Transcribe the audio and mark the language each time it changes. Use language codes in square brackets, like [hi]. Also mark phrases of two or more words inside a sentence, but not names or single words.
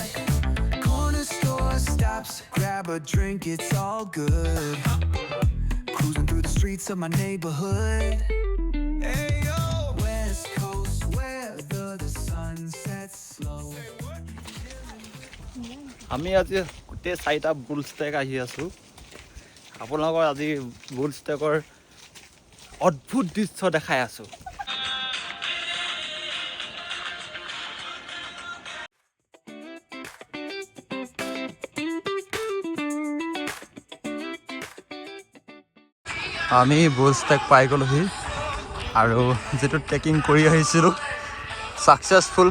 [en] Corner store stops, grab a drink, it's all good. Cruising through the streets of my neighborhood. Hey yo, west coast weather, the sun sets slow. [as] আমি আজি গোটেই 4টা বুল ষ্টেক আহি আছোঁ। আপোনালোকৰ আজি বুল ষ্টেকৰ অদ্ভুত দৃশ্য দেখাই আছোঁ। আমি বুল ষ্টেক পাই গ'লোহি, আৰু যিটো ট্ৰেকিং কৰি আহিছিলোঁ ছাকচেছফুল।